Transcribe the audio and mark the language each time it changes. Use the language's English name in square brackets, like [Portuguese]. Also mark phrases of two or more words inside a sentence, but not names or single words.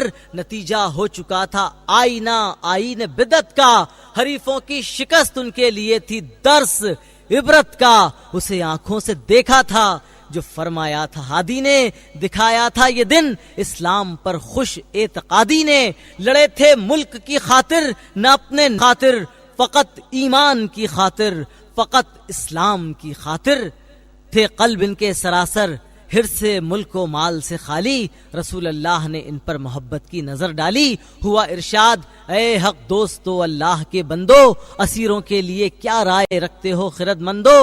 [Urdu] نتیجہ ہو چکا تھا آئین بدعت کا، حریفوں کی شکست ان کے لیے تھی درس عبرت کا. اسے آنکھوں سے دیکھا تھا جو فرمایا تھا ہادی نے، دکھایا تھا یہ دن اسلام پر خوش اعتقادی نے. لڑے تھے ملک کی خاطر نہ اپنے خاطر، فقط ایمان کی خاطر، فقط اسلام کی خاطر. تھے قلب ان کے سراسر حرص ملک و مال سے خالی، رسول اللہ نے ان پر محبت کی نظر ڈالی. ہوا ارشاد اے حق دوستو اللہ کے بندو، اسیروں کے لیے کیا رائے رکھتے ہو خرد مندو.